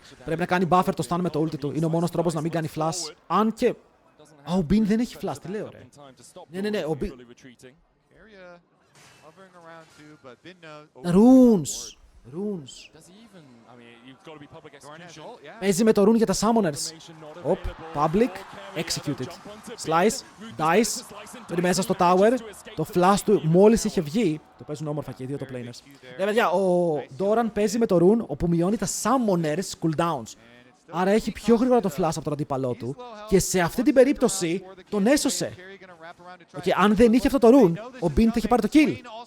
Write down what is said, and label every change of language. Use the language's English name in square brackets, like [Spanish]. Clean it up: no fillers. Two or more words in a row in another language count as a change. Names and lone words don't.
[Greek] Πρέπει να κάνει buffer το stun με το ulti του. Είναι ο μόνος τρόπος να μην κάνει flash. Αν και... ο Bean δεν έχει flash, τι λέω ρε. Ναι, ο Bean... Runes. Παίζει με το rune για τα summoners. [English] Public, executed. Slice, dice, [Greek] μπαίνει μέσα στο tower. Το flash του μόλις είχε βγει. Το παίζουν όμορφα και οι δύο το planers. Παιδιά, ο Doran παίζει με το rune όπου μειώνει τα [English] summoners cooldowns. [Greek] Άρα έχει πιο γρήγορα το flash από τον αντίπαλό του και σε αυτή την περίπτωση τον έσωσε. Αν δεν είχε αυτό το rune, ο Bean θα είχε πάρει το kill.